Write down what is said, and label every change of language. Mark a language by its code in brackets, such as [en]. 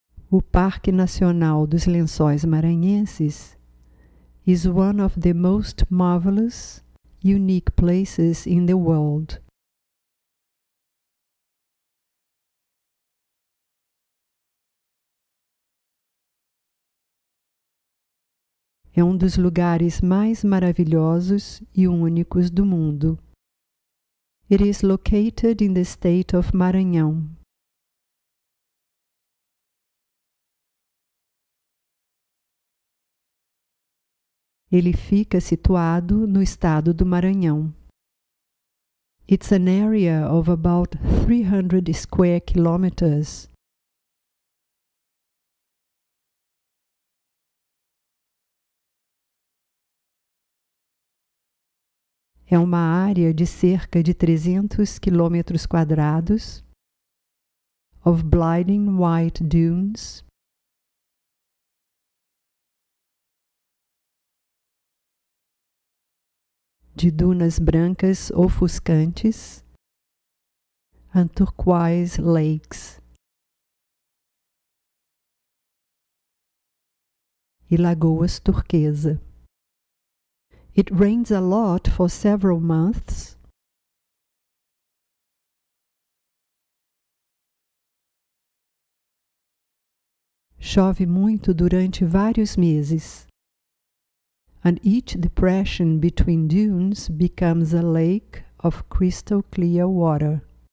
[en] O Parque Nacional dos Lençóis Maranhenses is one of the most marvelous, unique places in the world. [pt] É um dos lugares mais maravilhosos e únicos do mundo. [en] It is located in the state of Maranhão. [pt] Ele fica situado no estado do Maranhão. [en] It's an area of about 300 square kilometers. [pt] É uma área de cerca de 300 quilômetros quadrados, of blinding white dunes, de dunas brancas ofuscantes, and turquoise lakes, e lagoas turquesa. [en] It rains a lot for several months. [pt] Chove muito durante vários meses. [en] And each depression between dunes becomes a lake of crystal clear water.